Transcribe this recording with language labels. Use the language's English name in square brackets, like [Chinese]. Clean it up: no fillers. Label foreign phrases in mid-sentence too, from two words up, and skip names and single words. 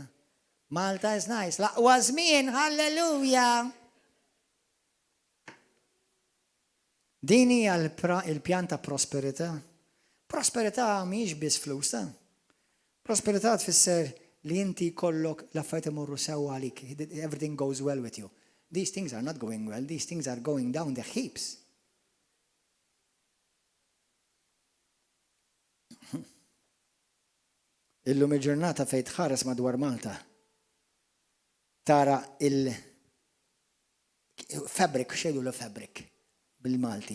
[English] Malta is nice. [Maltese] L'aqwa żmien, halleluja. Din hija l-pjan ta' prosperità. Prosperità mhijiex biss flus ta'. Prosperità tfisser li inti jkollok l-affarijiet imorru sewwa għalik. [English] Everything goes well with you. These things are not going well. These things are going down the heaps. [Maltese] Illum il-ġurnata fejn tħares madwar Malta. Tara il-fabrik, xejdu l-fabrik bil-Malti.